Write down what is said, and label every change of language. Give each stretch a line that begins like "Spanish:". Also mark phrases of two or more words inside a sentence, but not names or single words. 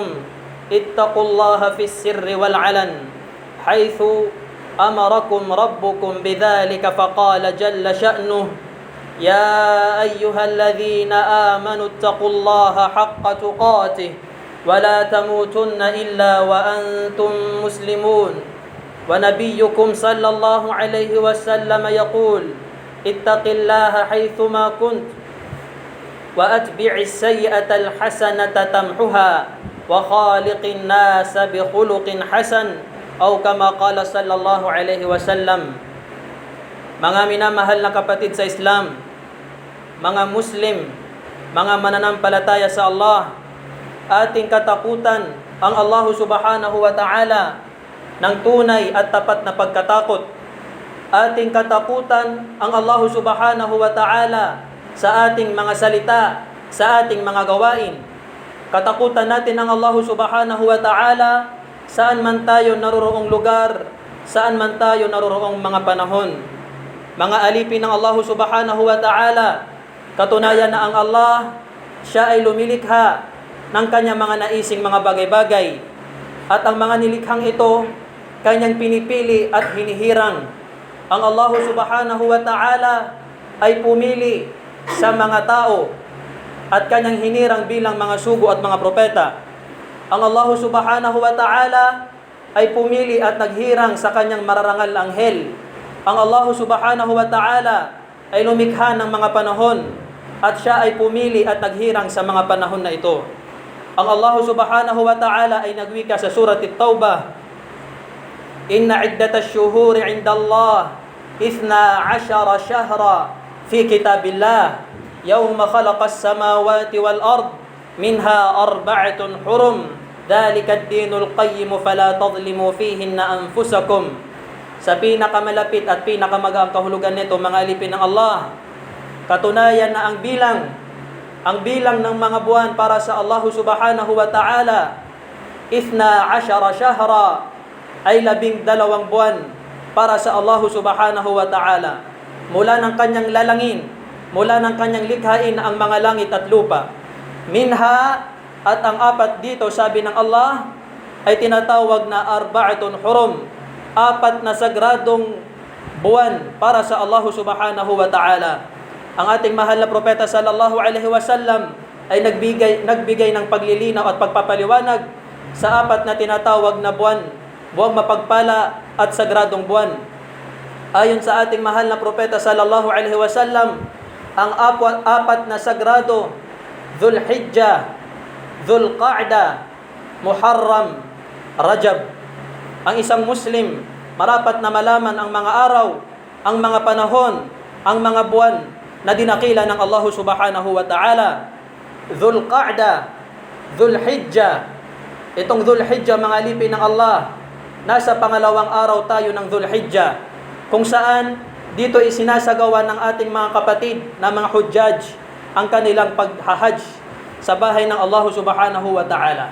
Arabic: اتقوا الله في السر والعلن حيث أمركم ربكم بذلك فقال جل شأنه يا أيها الذين آمنوا اتقوا الله حق تقاته ولا تموتن إلا وأنتم مسلمون ونبيكم صلى الله عليه وسلم يقول اتق الله حيثما كنت وأتبع السيئة الحسنة تمحها وخالق الناس بخلق حسن أو كما قال صلى الله عليه وسلم.
Filipino: Mga minamahal na kapatid sa Islam, mga Muslim, mga mananampalataya sa Allah, ating katakutan ang
Arabic: الله سبحانه وتعالى
Filipino: ng tunay at tapat na pagkatakot. Ating katakutan ang
Arabic: الله سبحانه وتعالى
Filipino: sa ating mga salita, sa ating mga gawain. Katakutan natin ang
Arabic: الله سبحانه وتعالى
Filipino: saan man tayo naroroong lugar, saan man tayo naroroong mga panahon. Mga alipin ng
Arabic: الله سبحانه وتعالى,
Filipino: katunayan na ang Allah, siya ay lumilikha ng kanyang mga naising mga bagay-bagay. At ang mga nilikhang ito, kanyang pinipili at hinihirang. Ang
Arabic: الله سبحانه وتعالى
Filipino: ay pumili sa mga tao at kanyang hinirang bilang mga sugo at mga propeta. Ang
Arabic: الله سبحانه وتعالى
Filipino: ay pumili at naghirang sa kanyang mararangal anghel. Ang
Arabic: الله سبحانه وتعالى
Filipino: ay lumikha ng mga panahon at siya ay pumili at naghirang sa mga panahon na ito.
Arabic: Ang الله سبحانه وتعالى
Filipino: ay nagwika sa surat
Arabic: التوبة إن عدة الشهور عند الله 12 شهرا في كتاب الله يوم خلق السماوات والأرض منها 4 حرم ذلك الدين القيم فلا تظلموا فيهن أنفسكم.
Filipino: Sa pinakamalapit at pinakamagaang kahulugan nito, mga alipin ng Allah, katunayan na ang bilang ng mga buwan para sa
Arabic: الله سبحانه وتعالى
Filipino: 12 shahra ay 12 buwan para sa
Arabic: الله سبحانه وتعالى.
Filipino: Mula ng kanyang lalangin, mula ng kanyang likhain ang mga langit at lupa. Minha, at ang 4 dito, sabi ng Allah, ay tinatawag na 4 hurum, 4 na sagradong buwan para sa
Arabic: الله سبحانه وتعالى.
Filipino: Ang ating mahal na propeta
Arabic: صلى الله عليه وسلم
Filipino: ay nagbigay ng paglilinaw at pagpapaliwanag sa 4 na tinatawag na buwan, buwang mapagpala at sagradong buwan. Ayon sa ating mahal na propeta
Arabic: صلى الله عليه وسلم,
Filipino: ang 4 na sagrado, Dhul-Hijjah, Dhul-Qa'dah, Muharram, Rajab. Ang isang Muslim, marapat na malaman ang mga araw, ang mga panahon, ang mga buwan na dinakila ng
Arabic: الله سبحانه وتعالى.
Filipino: Dhul-Qa'dah, Dhul-Hijjah. Itong Dhul-Hijjah, mga alipin ng Allah, nasa pangalawang araw tayo ng Dhul-Hijjah, kung saan dito isinasagawa ng ating mga kapatid na mga hujjaj ang kanilang paghahajj sa bahay ng
Arabic: الله سبحانه وتعالى.